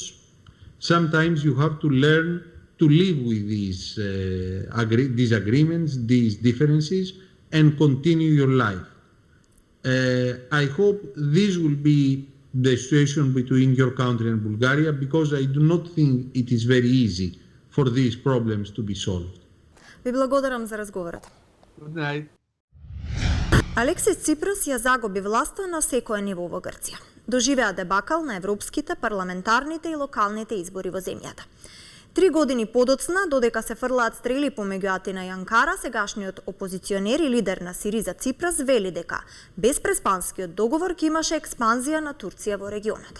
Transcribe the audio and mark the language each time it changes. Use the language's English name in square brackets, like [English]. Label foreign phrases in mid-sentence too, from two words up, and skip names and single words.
[English] Sometimes you have to learn to live with these disagreements, these differences, and continue your life. I hope this will be the situation between your country and Bulgaria, because I do not think it is very easy for these problems to be solved. [Macedonian] Ви благодарам за разговорот. [English] Good night. [Macedonian] Алексис Ципрас ја загуби власта на секое ниво во Грција. Доживеа дебакал на европските, парламентарните и локалните избори во земјата. 3 години подоцна, додека се фрлаат стрели помеѓу Атина и Анкара, сегашниот опозиционер и лидер на Сириза Ципрас вели дека без Преспанскиот договор ќе имаше експанзија на Турција во регионот.